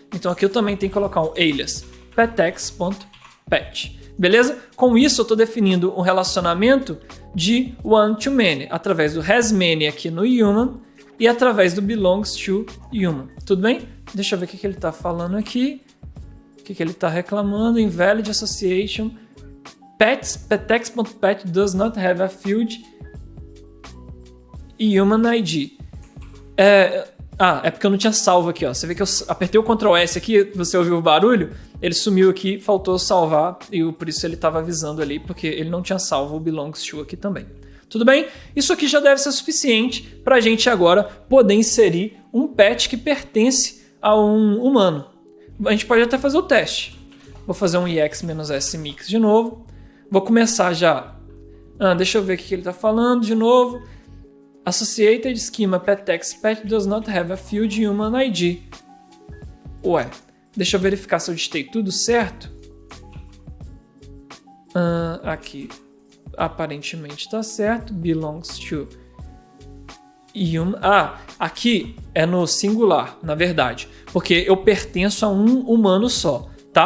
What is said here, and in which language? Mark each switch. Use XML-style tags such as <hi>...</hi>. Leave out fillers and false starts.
<pt>Então aqui eu também tenho que colocar um alias, pettex.pet. Beleza? Com isso eu estou definindo um relacionamento de one to many, através do has many aqui no human e através do belongs to human. Tudo bem? Deixa eu ver o que ele está falando aqui. O que ele está reclamando.</pt> <en>Invalid association. Pettex.pet does not have a field human ID.</en> <pt>É porque eu não tinha salvo aqui, ó. Você vê que eu apertei o Ctrl S aqui, você ouviu o barulho, ele sumiu aqui, faltou salvar, e por isso ele estava avisando ali, porque ele não tinha salvo o belongs to aqui também. Tudo bem? Isso aqui já deve ser suficiente para a gente agora poder inserir um pet que pertence a um humano. A gente pode até fazer o teste. Vou fazer um ex-s mix de novo. Vou começar já. Deixa eu ver o que ele está falando de novo.</pt> <en>Associated schema pettex pet does not have a field human ID.</en> <pt>Ué, deixa eu verificar se eu digitei tudo certo. Aqui, aparentemente está certo. Belongs to human. Aqui é no singular, na verdade, porque eu pertenço a um humano só, tá?</pt>